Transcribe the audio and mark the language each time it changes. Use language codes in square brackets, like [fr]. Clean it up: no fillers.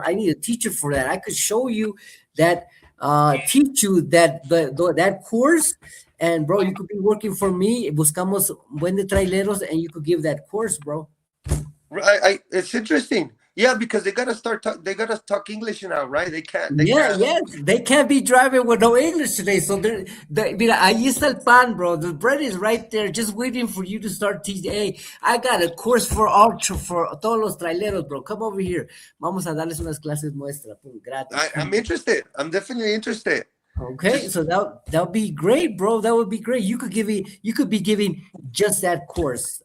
[en] I need a teacher for that. I could show you that, teach you that course, and bro, you could be working for me. [es] Buscamos buen de traileros, [en] and you could give that course, bro. It's interesting. Yeah, because they gotta they gotta talk English now, right? They Yeah, can't. yes, they can't be driving with no English today. [es] So mira, ahí está el pan, bro. [en] The bread is right there, just waiting for you to start teaching. Hey, I got a course for for [es] todos los traileros, [en] bro. Come over here. [es] Vamos a darles unas clases muestra, pum, gratis. [en] I'm interested. I'm definitely interested. Okay, Just so that would be great, bro. That would be great. You could be giving just that course.